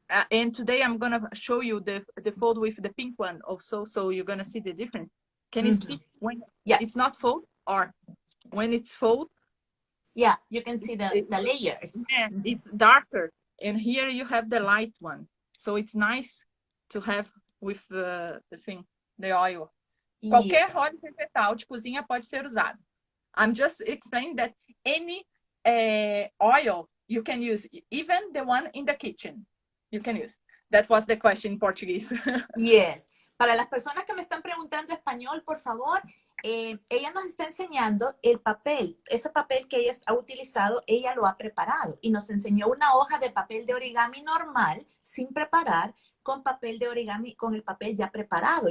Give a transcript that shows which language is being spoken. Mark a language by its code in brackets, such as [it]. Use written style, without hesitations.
[en] And today I'm gonna show you the fold with the pink one also, so you're gonna see the difference. Can you see when it's not fold or when it's fold? Yeah, you can see the layers. Yeah, it's darker, and here you have the light one, so it's nice to have with the thing, the oil. [pt] Qualquer óleo vegetal de cozinha pode ser usado. [en] I'm just explaining that any oil you can use, even the one in the kitchen. You can use. That was the question in Portuguese. Yes. [es] Para las personas que me están preguntando español, por favor, ella nos está enseñando el papel. Ese papel que ella ha utilizado, ella lo ha preparado. Y nos enseñó una hoja de papel de origami normal, sin preparar, con papel de origami, con el papel ya preparado.